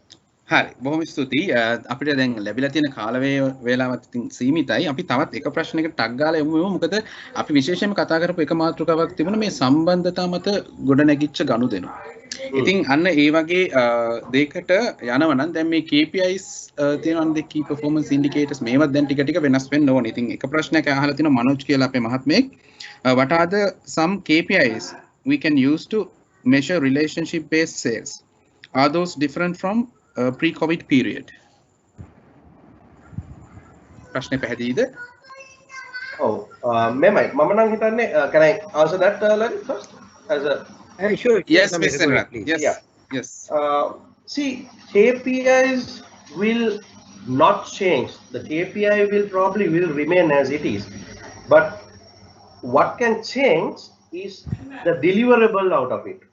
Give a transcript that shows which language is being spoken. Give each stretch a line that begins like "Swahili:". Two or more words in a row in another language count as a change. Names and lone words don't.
Sinhala: හරි බොහොම ස්තුතියි අපිට දැන් ලැබිලා තියෙන කාල වේලාවත් ඉතින් සීමිතයි අපි තවත් එක ප්‍රශ්නයකට ටක් ගාලා යමු මොකද අපි විශේෂයෙන්ම කතා කරපු එක මාතෘකාවක් තිබුණා මේ සම්බන්ධතා මත ගොඩනැගිච්ච ගනුදෙනු. ඉතින් අන්න ඒ වගේ දෙයකට යනවා නම් දැන් මේ KPIs තියෙනවනේ
English: key performance indicators
Sinhala: මේවත් දැන් ටික ටික වෙනස් වෙන්න ඕනේ. ඉතින් එක ප්‍රශ්නයක් අහලා තිනවා මනෝජ් කියලා අපේ මහත්මයෙක්
English: what are the some KPIs we can use to measure relationship based sales? Are those different from pre-COVID period?
Sinhala: ප්‍රශ්නේ පැහැදිලිද? ඔව් මෙමය මම නම් හිතන්නේ
English: can I answer that Lalit first as a sure yes Mr. Rat. Yes yeah. yes See KPIs will not change the KPI will probably remain as it is but what can change is the deliverable out of it.